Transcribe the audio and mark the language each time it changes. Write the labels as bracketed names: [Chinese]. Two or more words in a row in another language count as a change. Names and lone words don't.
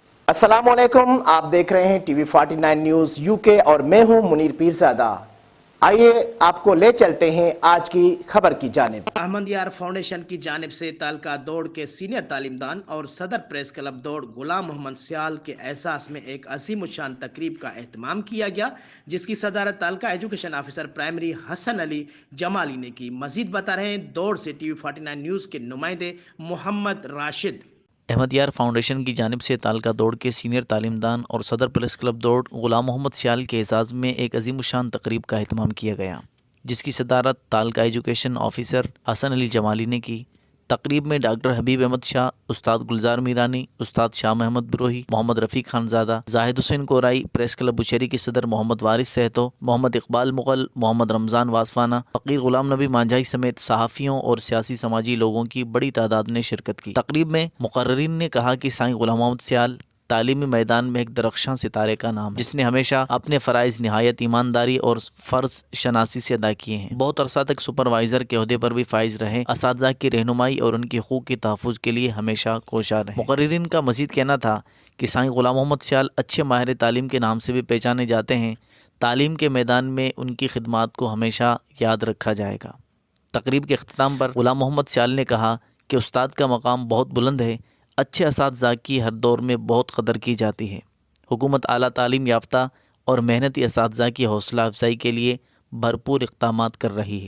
[Arabic] السلام عليكم, [Urdu] آپ دیکھ رہے ہیں ٹی وی 49 نیوز یو کے اور میں ہوں منیر پیرزادہ. آئیے آپ کو لے چلتے ہیں آج کی خبر کی جانب. احمد یار فاؤنڈیشن کی جانب سے تعلقہ دوڑ کے سینیئر تعلیمدان اور صدر پریس کلب دوڑ غلام محمد سیال کے احساس میں ایک عظیم شان تقریب کا اہتمام کیا گیا، جس کی صدارت تعلقہ ایجوکیشن آفیسر پرائمری حسن علی جمالی نے کی. مزید بتا رہے ہیں دوڑ سے ٹی وی 49 نیوز کے نمائندے محمد راشد. احمد یار فاؤنڈیشن کی جانب سے تعلقہ دوڑ کے سینیئر تعلیمدان اور صدر پریس کلب دوڑ غلام محمد سیال کے اعزاز میں ایک عظیم الشان تقریب کا اہتمام کیا گیا، جس کی صدارت تعلقہ ایجوکیشن آفیسر حسن علی جمالی نے کی. تقریب میں ڈاکٹر حبیب احمد شاہ، استاد گلزار میرانی، استاد شاہ محمد بروہی، محمد رفیع خانزادہ، زاہد حسین کورائی، پریس کلب بوشیری کے صدر محمد وارث سہتو، محمد اقبال مغل، محمد رمضان واسوانہ، فقیر غلام نبی مانجھائی سمیت صحافیوں اور سیاسی سماجی لوگوں کی بڑی تعداد نے شرکت کی. تقریب میں مقررین نے کہا کہ سائیں غلام محمد سیال تعلیمی میدان میں ایک درخشاں ستارے کا نام ہے، جس نے ہمیشہ اپنے فرائض نہایت ایمانداری اور فرض شناسی سے ادا کیے ہیں. بہت عرصہ تک سپروائزر کے عہدے پر بھی فائز رہے، اساتذہ کی رہنمائی اور ان کے حقوق کے تحفظ کے لیے ہمیشہ کوشاں رہے. مقررین کا مزید کہنا تھا کہ سائیں غلام محمد سیال اچھے ماہر تعلیم کے نام سے بھی پہچانے جاتے ہیں. تعلیم کے میدان میں ان کی خدمات کو ہمیشہ یاد رکھا جائے گا. تقریب کے اختتام پر غلام محمد سیال نے کہا کہ استاد کا مقام بہت بلند ہے، اچھے اساتذہ کی ہر دور میں بہت قدر کی جاتی ہے. حکومت اعلیٰ تعلیم یافتہ اور محنتی اساتذہ کی حوصلہ افزائی کے لیے بھرپور اقدامات کر رہی ہے.